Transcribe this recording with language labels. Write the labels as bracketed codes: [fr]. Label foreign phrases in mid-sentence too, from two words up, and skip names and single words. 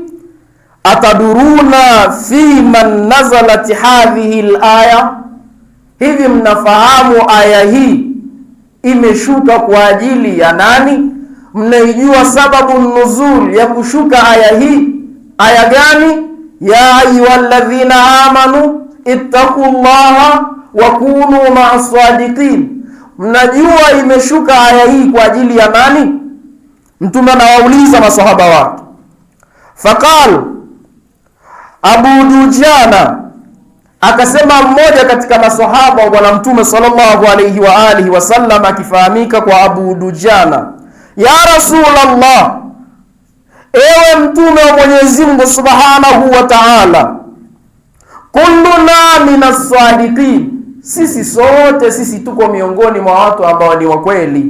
[ar] أتدرون في من نزلت هذه الآية, [sw] hivi mnafahamu aya hii imeshuka kwa ajili ya nani? Mnaijua sababu nuzul ya kushuka aya hii? Aya gani? [ar] يا أيها الذين آمنوا اتقوا الله وكونوا مع الصادقين. [sw] Mnajua imeshuka aya hii kwa ajili ya nani? Mtume anawauliza masahaba wake. Faqal Abu Dujana, akasema mmoja katika masahaba wa Bwana Mtume [ar] صلى الله عليه وآله وسلم, [sw] akifahamika kwa Abu Dujana, [ar] يا رسول الله, [sw] ewe Mtume wa Mwenyezi Mungu [ar] سبحانه وتعالى, كلنا من الصادقين, [sw] sisi tuko miongoni mwa watu ambao ni wa kweli.